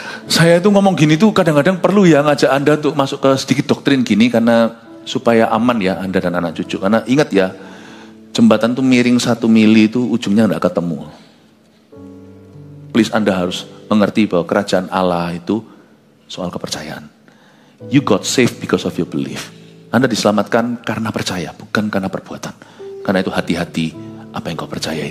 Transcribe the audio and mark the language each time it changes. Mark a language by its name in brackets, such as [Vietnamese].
[Indonesian] Saya itu ngomong gini tuh kadang-kadang perlu ya ngajak Anda untuk masuk ke sedikit doktrin gini, karena supaya aman ya Anda dan anak cucu. Karena ingat ya, jembatan tuh miring 1 mili itu ujungnya nggak ketemu. Please, Anda harus mengerti bahwa kerajaan Allah itu soal kepercayaan. [English] You got saved because of your belief. [Indonesian] Anda diselamatkan karena percaya, bukan karena perbuatan. Karena itu hati-hati apa yang kau percayai.